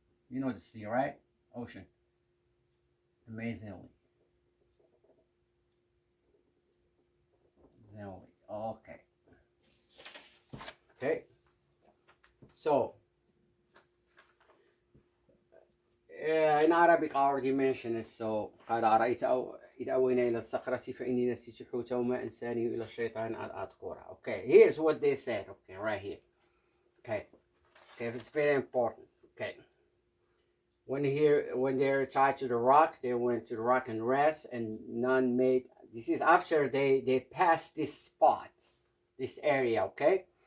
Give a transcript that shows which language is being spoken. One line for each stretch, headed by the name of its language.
English: You know the sea, right? Ocean. Amazingly. Okay. Okay. So, in Arabic, I already mentioned it.
Arabic: So, قال أرأيت إذ أوينا إلى الصخرة فإني نسيت حوته وما أنساني إلى الشيطان أن أذكره.
English: Okay, here's what they said. Okay, right here. Okay, it's very important. Okay, when they retired to the rock, they went to the rock and rest, and none made. This is after they passed this spot, this area. Okay,